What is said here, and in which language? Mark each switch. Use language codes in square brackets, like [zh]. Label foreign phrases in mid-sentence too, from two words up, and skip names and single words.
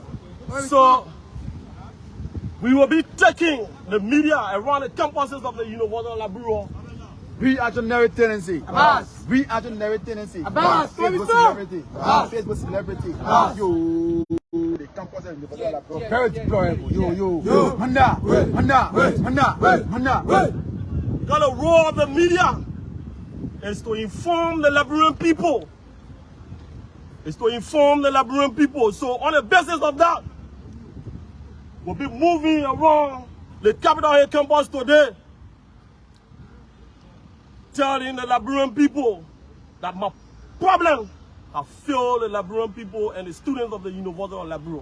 [en] So we will be taking the media around the campuses of the University of Liberia. Reactionary tendency. Abbas. Reactionary tendency. Abbas. Facebook celebrity. Facebook celebrity. Yo. The campus of the University of Liberia. Very deplorable. Yo, yo. Yo. Manda. Manda. Manda. Manda. Because the role of the media is to inform the Liberian people. It's to inform the Liberian people. So on the basis of that, we'll be moving around the Capital Hill campus today, telling the Liberian people that my problem have failed the Liberian people and the students of the University of Liberia.